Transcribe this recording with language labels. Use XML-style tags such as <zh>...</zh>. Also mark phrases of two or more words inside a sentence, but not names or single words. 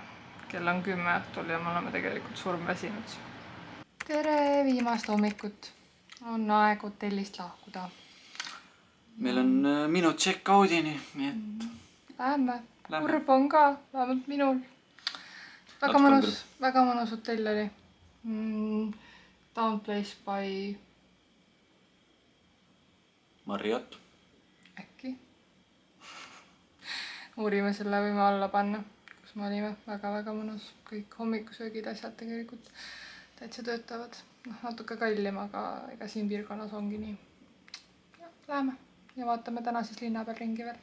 <et>Kell on 10 õhtul ja me oleme tegelikult surmväsinud. Tere viimast hommikut! On aeg hotellist lahkuda. Meil on minut check-outini, nii et... Läheme. Kurb on ka, vähemalt minul. Väga mõnus hotell oli. Town Place by... Marriott. Äkki. Uurime selle võime alla panna, kus me olime. Väga mõnus. Kõik hommikusöögid asjad tegelikult täitsa töötavad. Natuke kallim, aga ega siin piirkonnas ongi nii. Ja, läheme ja vaatame täna siis linna peal ringi veel.</et>